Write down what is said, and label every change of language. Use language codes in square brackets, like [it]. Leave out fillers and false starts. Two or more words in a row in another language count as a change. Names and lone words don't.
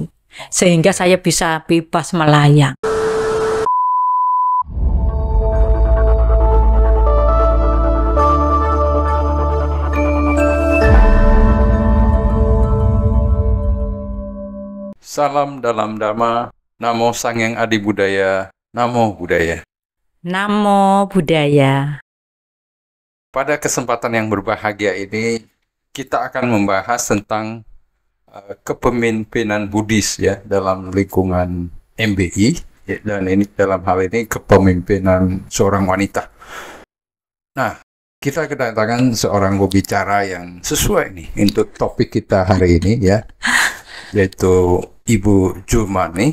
[id] Sehingga saya bisa bebas melayang. Salam dalam Dhamma, [pi] Namo Sangyang Adi Budaya, Namo Buddhaya. Namo Buddhaya. [id] Pada kesempatan yang berbahagia ini, kita akan membahas tentang kepemimpinan Buddhis ya dalam lingkungan MBI, ya, dan ini dalam hal ini kepemimpinan seorang wanita. Nah, kita kedatangan seorang pembicara yang sesuai nih untuk topik kita hari ini ya, yaitu Ibu Jumani.